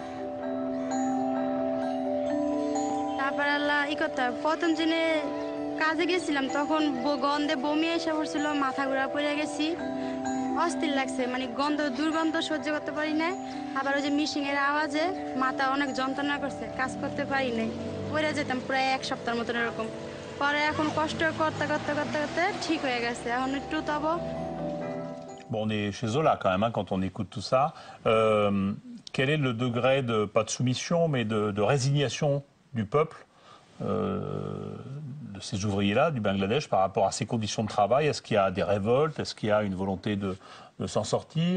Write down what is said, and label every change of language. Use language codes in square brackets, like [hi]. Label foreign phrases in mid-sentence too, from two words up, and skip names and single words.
[bn] তারপর আল্লাহ করতে হয় প্রথম দিনে কাজে গেছিলাম তখন গন্ধে বমি এসে পড়ছিল মাথা ঘোরা পড়ে গেছি অস্থির লাগছে মানে দুর্গন্ধ সহ্য করতে পারি না আবার ওই যে মেশিনের আওয়াজে মাথা অনেক যন্ত্রণা করছে কাজ করতে পারি নাই পড়ে যেতাম প্রায় এক সপ্তাহের মতন এরকম পরে এখন কষ্ট করতে করতে করতে করতে ঠিক হয়ে গেছে এখন একটু তবু [fr] Bon, on est chez Zola quand même quand on écoute tout ça. Quel est le degré de, pas de soumission, mais de résignation du peuple, de ces ouvriers-là, du Bangladesh, par rapport à ces conditions de travail? Est-ce qu'il y a des révoltes? Est-ce qu'il y a une volonté de s'en sortir?